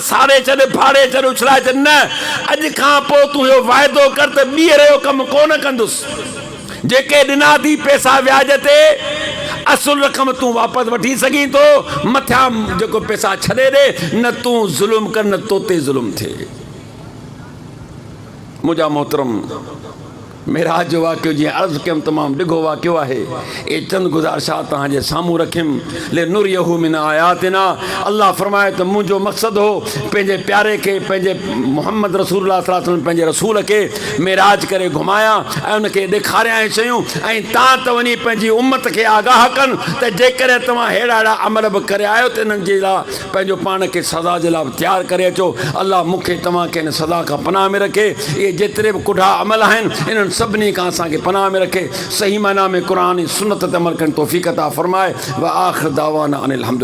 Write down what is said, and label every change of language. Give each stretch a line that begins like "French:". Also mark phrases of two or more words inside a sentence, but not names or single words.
Sindhi: साड़े छॾ फाड़े छॾ उछलाए छॾ न अॼु खां पोइ तूं इहो वाइदो कर त ॿीहर इहो कमु कोन कंदुसि जेके ॾिना थी पैसा व्याज ते असुल रक़म तूं वापसि वठी सघीं थो मथां जेको पैसा छॾे ॾे न तूं ज़ुल्म कर न तो ते ज़ुल्म थिए मुंहिंजा मोहतरम मेराज जो वाक़ियो जीअं अर्ज़ु कयुमि तमामु ॾिघो वाक़ियो आहे ए चंद गुज़ारिशा तव्हांजे साम्हूं रखियुमि
Arabic: لنريه من آياتنا
Sindhi: अल्लाह फरमाए त मुंहिंजो मक़सदु हो पंहिंजे प्यारे खे पंहिंजे मोहम्मद रसूलुल्लाह
Arabic: صلى الله عليه وسلم
Sindhi: पंहिंजे रसूल खे मेराज करे घुमायां ऐं उनखे ॾेखारियां शयूं ऐं तव्हां त वञी पंहिंजी उम्मत खे आगाह कनि त जेकॾहिं तव्हां अहिड़ा अहिड़ा अमल बि करे आहियो त इन्हनि जे लाइ पंहिंजो पाण खे सज़ा जे लाइ तयारु करे अचो अल्लाह मूंखे तव्हांखे हिन सज़ा खां पनाह में रखे इहे जेतिरे बि कुढ़ा अमल आहिनि इन्हनि सभिनी खां असांखे पनाह में रखे सही माना में क़ुरान सुन्नत ते अमल करण तौफ़ीक़ अता फ़रमाए
Arabic: وآخر دعوانا أن الحمد لله.